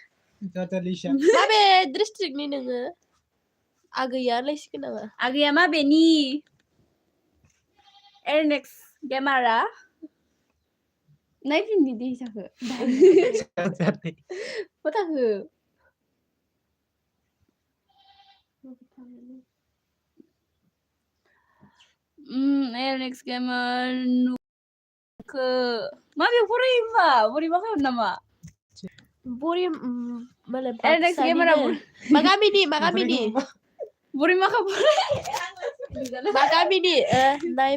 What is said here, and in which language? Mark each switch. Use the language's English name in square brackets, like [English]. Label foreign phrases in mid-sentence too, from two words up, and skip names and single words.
[Bodo] माबे डिस्ट्रिक्टनि नोङो आगैया लायसिगोन नामा आगैया माबेनि [English] next gamer [Bodo] नायफिननि दे जाखो फोथाखो [English] next gamer [Bodo] नुखो माबेयाव फरायो होमबा बोरैबा नामा बरि माने [English] next gamer [Bodo] मा गामिनि बोरैमाखा मा गामिनि